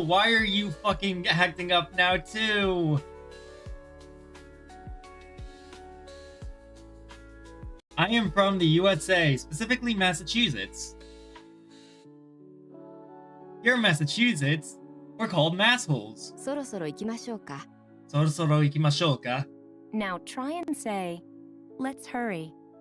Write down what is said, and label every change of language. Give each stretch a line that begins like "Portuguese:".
English: Why are you fucking acting up now too? I am from the USA, specifically Massachusetts. Here in Massachusetts, we're called massholes.
Japanese: そろそろ行きましょうか。そろそろ行きましょうか?
English: Now try and say, let's hurry.